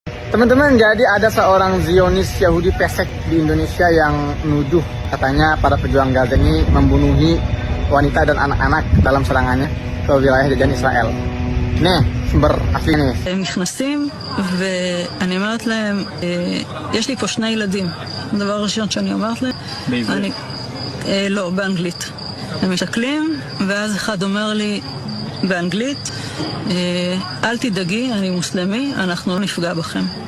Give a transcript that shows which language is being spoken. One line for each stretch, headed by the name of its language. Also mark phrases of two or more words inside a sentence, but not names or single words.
Indonesian: Teman-teman, jadi ada seorang Zionis Yahudi pesek di Indonesia yang nuduh katanya para pejuang Gaza ini membunuhi wanita dan anak-anak dalam serangannya ke wilayah jajahan Israel. Nih, sumber asli nih.
Hebrew: הם נכנסים ואני אומרת להם, יש לי פה 2 ילדים. הדבר הראשון שאני אומרת להם, בעברית? לא, באנגלית. הם מסתכלים ואז אחד אומר לי באנגלית, אל תדאגי, אני מוסלמי, אנחנו לא נפגע בכם.